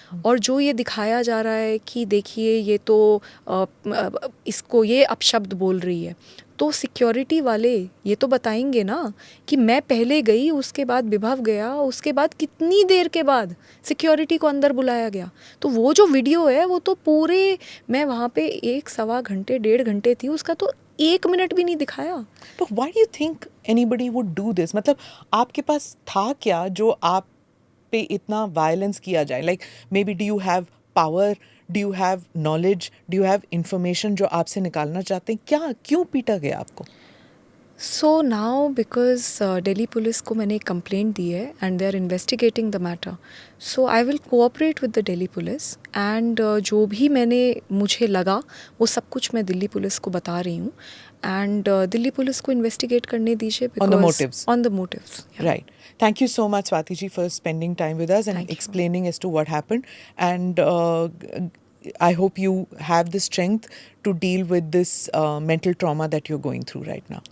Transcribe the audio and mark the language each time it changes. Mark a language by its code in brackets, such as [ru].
[hi] और जो ये दिखाया जा रहा है कि देखिए ये तो इसको ये अपशब्द बोल रही है, तो सिक्योरिटी वाले ये तो बताएंगे ना कि मैं पहले गई, उसके बाद विभव गया, उसके बाद कितनी देर के बाद सिक्योरिटी को अंदर बुलाया गया। तो वो जो वीडियो है वो तो पूरे, मैं वहाँ पे 1-1.25 घंटे 1.5 घंटे थी, उसका तो 1 मिनट भी नहीं दिखाया। [en] But why do you think anybody would do this? [hi] मतलब आपके पास था क्या जो आप पे इतना वायलेंस किया जाए? [en] Like maybe do you have power? Do you have knowledge? Do you have information [hi] जो आपसे निकालना चाहते हैं? क्या, क्यों पीटा गया आपको? [en] so now because [hi] Delhi police को मैंने एक कंप्लेंट दी है [en] and they are investigating the matter, so I will cooperate with the Delhi police [hi] and जो भी मुझे लगा वो सब कुछ मैं दिल्ली पुलिस को बता रही हूँ, एंड दिल्ली पुलिस को इन्वेस्टिगेट करने दीजिए [en] On the motives. on the motives. Yeah. Right. Thank you so much, Swati ji, for spending time with us and Thank you. explaining as to what happened. And I hope you have the strength to deal with this mental trauma that you're going through right now.